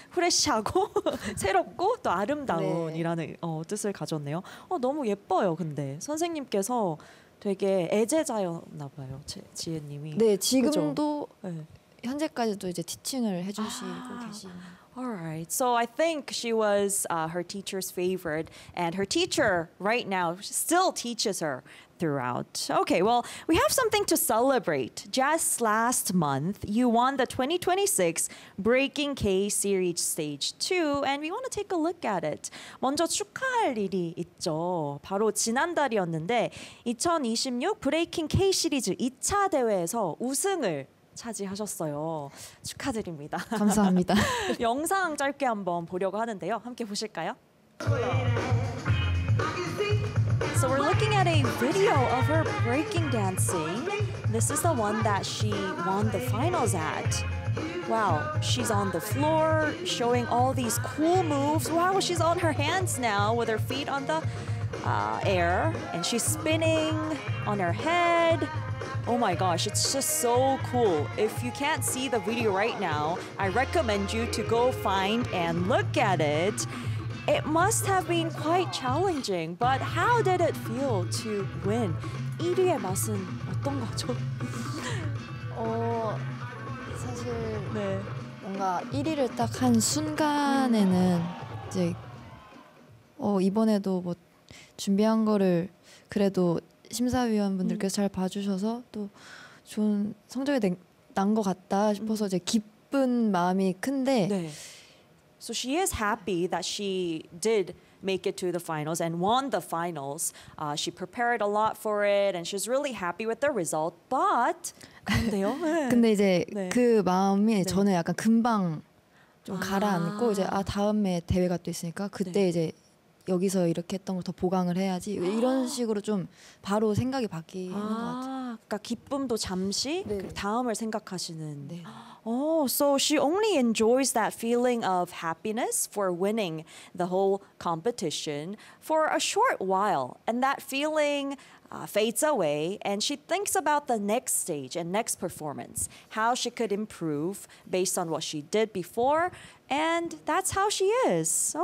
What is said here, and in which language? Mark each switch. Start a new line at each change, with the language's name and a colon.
Korean: 프레시하고 새롭고 또 아름다운이라는 네. 뜻을 가졌네요. 너무 예뻐요. 근데 선생님께서 되게 애제자였나 봐요. 지혜님이. 네, 지금도 그렇죠? 네. 현재까지도 이제 티칭을 해주시고 계신.
English: All right. So I think she was her teacher's favorite, and her teacher right now still teaches her throughout. Okay, well, we have something to celebrate. Just last month, you won the 2026 Breaking K Series Stage 2, and we want to take a look at it.
Korean: 먼저 축하할 일이 있죠. 바로 지난달이었는데 2026 Breaking K 시리즈 2차 대회에서 우승을 차지하셨어요. 축하드립니다. 감사합니다. 영상 짧게 한번 보려고 하는데요. 함께 보실까요?
English: So we're looking at a video of her breaking dancing. This is the one that she won the finals at. Wow, she's on the floor showing all these cool moves. Wow, she's on her hands now with her feet on the air. And she's spinning on her head. Oh my gosh, it's just so cool. If you can't see the video right now, I recommend you to go find and look at it. It must have been quite challenging, but how did it feel to win?
Korean: 1위의 맛은 어떤 거죠? 사실 네. 뭔가 1위를 딱 한 순간에는 이제 이번에도 뭐 준비한 거를 그래도 심사위원분들께서 잘 봐주셔서 또 좋은 성적이 난 것 같다 싶어서 이제 기쁜 마음이 큰데 네.
English: So she is happy that she did make it to the finals and won the finals. She prepared a lot for it and she's really happy with the result. But
Korean: 근데요? 근데 이제 네. 그 마음이 네. 저는 약간 금방 좀 가라앉고 이제 다음에 대회가 또 있으니까 그때 네. 이제 여기서 이렇게 했던 걸 더 보강을 해야지 이런 식으로 좀 바로 생각이 바뀌는 것 같아요. 그러니까 기쁨도 잠시 네. 다음을 생각하시는. 네.
English: Oh, so she only enjoys that feeling of happiness for winning the whole competition for a short while, and that feeling fades away, and she thinks about the next stage and next performance, how she could improve based on what she did before, and that's how she is.